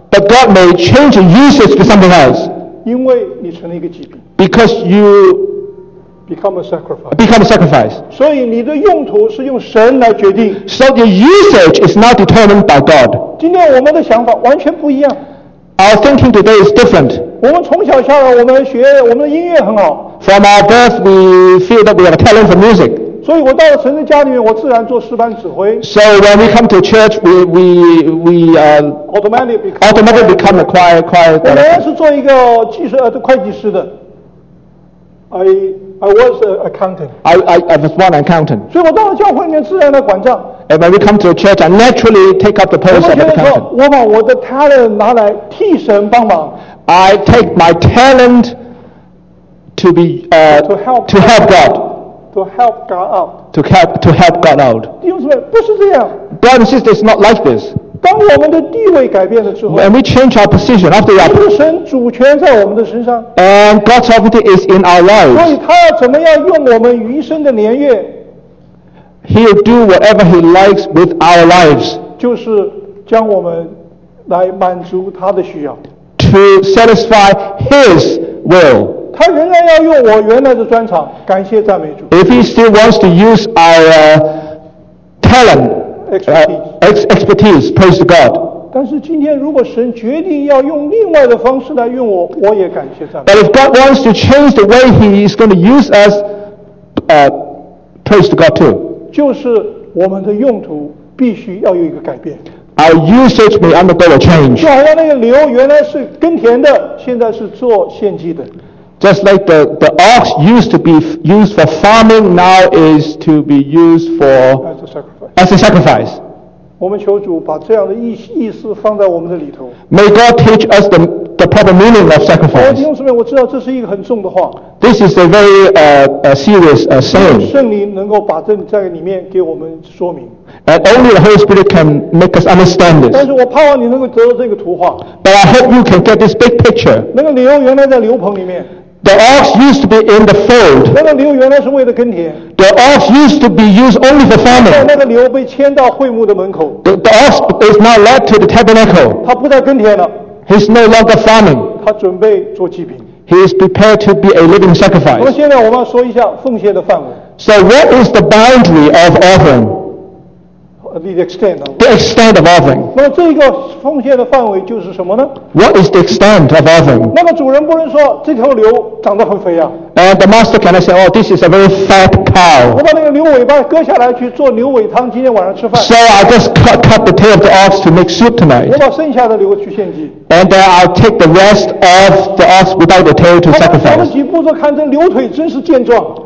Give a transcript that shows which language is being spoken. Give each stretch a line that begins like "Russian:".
English: But God may change your usage to something else.
Chinese: 因为你成了一个祭品。
English: Because you become a sacrifice. Become a sacrifice.
Chinese: 所以你的用途是用神来决定。
English: So your usage is not determined by God.
Chinese: 今天我们的想法完全不一样。
English: Our thinking today is different.
Chinese: 我们从小下来，我们的音乐很好。
English: From our birth, we feel that we have a talent for music.
Chinese: 所以我到了神的家里面，我自然做诗班指挥。
English: So when we come to church, we automatically become a choir.
Chinese: 我原来是做一个计算会计师的。
English: I was an accountant. I was one accountant.
Chinese: 所以我到了教会里面，自然的管账。
English: And when we come to church, I naturally take up the post of accountant.
Chinese: 我把我的 talent 拿来替神帮忙。
English: I take my talent to be to help God. To help God out.
Chinese: 弟兄姊妹，不是这样。
English: Brothers and sisters, it's not like this.
Chinese: 当我们的地位改变了之后，
English: when we change our position after that,
Chinese: 神主权在我们的身上，
English: and God's sovereignty is in our lives.
Chinese: 所以他要怎么样用我们余生的年月？
English: He'll do whatever he likes with our lives.
Chinese: 就是将我们来满足他的需要。
English: To satisfy his will.
Chinese: 他仍然要用我原来的专长，感谢赞美主。
English: If he still wants to use our talent, expertise, praise God.
Chinese: 但是今天如果神决定要用另外的方式来用我，我也感谢赞美。
English: But if God wants to change the way he is going to use us, praise God too.
Chinese: 就是我们的用途必须要有一个改变。
English: Our usage may undergo a change.
Chinese: 就好像那个牛原来是耕田的，现在是做献祭的。
English: Just like the ox used to be used for farming, now is to be used for as a sacrifice.
Chinese: 我们求主把这样的意思放在我们的里头。
English: May God teach us the proper meaning of sacrifice.
Chinese: 弟兄姊妹，我知道这是一个很重的话。
English: This is a very serious saying.
Chinese: 圣灵能够把这在里面给我们说明。
English: And only the Holy Spirit can make us understand this.
Chinese: 但是我盼望你能够得到这个图画。
English: But I hope you can get this big picture.
Chinese: 那个牛原来在牛棚里面。
English: The ox used to be in the fold.
Chinese: 那个牛原来是为了耕田。
English: The ox used to be used only for farming.
Chinese: 那个牛被牵到会幕的门口。
English: The ox is now led to the tabernacle.
Chinese: 他不再耕田了。
English: He's no longer farming.
Chinese: 他准备做祭品。
English: He is prepared to be a living sacrifice.
Chinese: 那么现在我们说一下奉献的范围。
English: So what is the boundary of offering? The extent of offering.
Chinese: 那么这个奉献的范围就是什么呢？
English: What is the extent of offering?
Chinese: 那么主人不能说这条牛长得很肥啊。
English: And the master cannot say, oh, this is a very fat cow.
Chinese: 我把那个牛尾巴割下来去做牛尾汤，今天晚上吃饭。
English: So I just cut the tail of the ox to make soup tonight.
Chinese: 我把剩下的牛去献祭。
English: And then I'll take the rest of the ox without the tail to sacrifice.
Chinese: 他们几步就看这牛腿真是健壮。